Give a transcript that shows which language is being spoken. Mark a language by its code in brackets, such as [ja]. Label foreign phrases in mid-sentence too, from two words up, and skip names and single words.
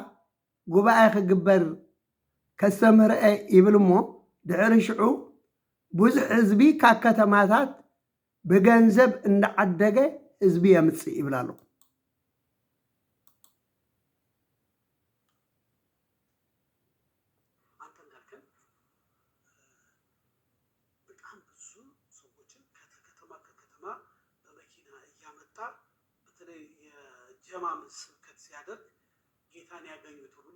[ti] ጉባኤ ክግበር ከስተምህርአ ይብል እሞ ድሕሪ ሽዑ ብዙሕ ህዝቢ ካብ ከተማታት ብገንዘብ እንዳዓደገ ህዝቢ የምፅእ ይብላ ኣሎ። [am] አንተ እንዳልከን በጣም ብዙ ሰዎችን ከከተማ በመኪና እያመጣ በተለይ የጀማም ስብከት ሲያደርግ ጌታን ያገኙ ተብሎ